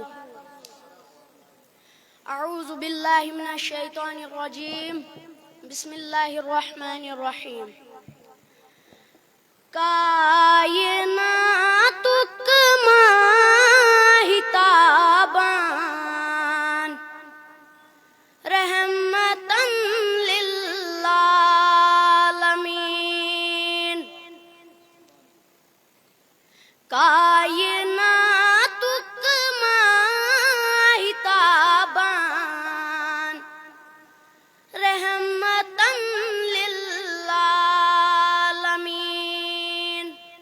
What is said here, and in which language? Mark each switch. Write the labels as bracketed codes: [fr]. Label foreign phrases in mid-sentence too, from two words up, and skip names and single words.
[ar] اعوذ باللہ من الشیطان الرجیم، بسم اللہ الرحمن الرحیم۔ [ks] کائناتک ماہتابان رحمتاً للعالمین، کائناتک ماہتابان [ar] رحمتاً للعالمین،